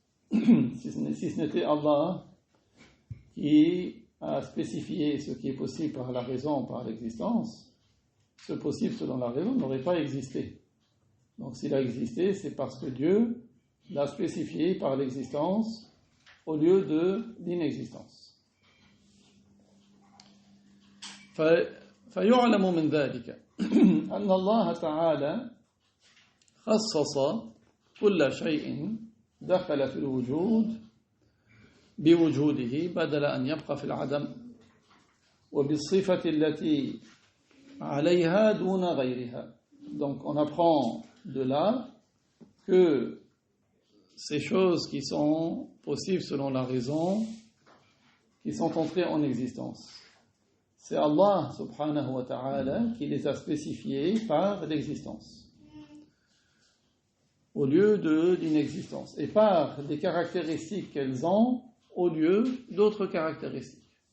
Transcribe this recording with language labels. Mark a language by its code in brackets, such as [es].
[fr] Si ce n'était Allah qui a spécifié ce qui est possible par la raison, par l'existence, ce possible selon la raison n'aurait pas existé. Donc s'il a existé, c'est parce que Dieu l'a spécifié par l'existence au lieu de l'inexistence. [ar] فيعلم من ذلك أن الله تعالى خصص كل شيء دخل في الوجود بوجوده بدل أن يبقى في العدم وبالصفة التي عليها دون غيرها. [fr] Donc on apprend de là que ces choses qui sont possibles selon la raison, qui sont entrées en existence, c'est Allah [ar] subhanahu wa ta'ala [fr] qui les a spécifiées par l'existence au lieu de l'inexistence, et par des caractéristiques qu'elles ont au lieu d'autres caractéristiques.